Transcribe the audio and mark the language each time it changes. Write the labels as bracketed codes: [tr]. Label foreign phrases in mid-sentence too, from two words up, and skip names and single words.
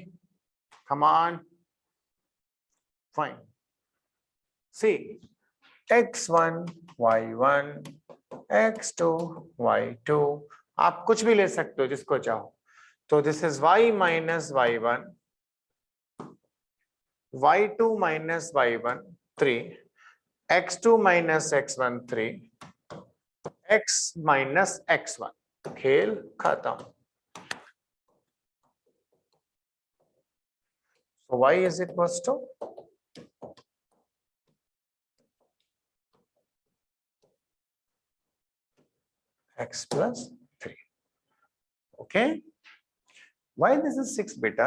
[en] Come on. Fine. See, x1, y1, x2, y2. [hi] आप कुछ भी ले सकते हो जिसको चाहो. [en] तो this is y minus y1, y2 minus y1, 3, x2 minus x1, 3, x minus x1. [hi] खेल खत्म. [en] So y is equals to x plus 3. Okay. Why this is 6 beta?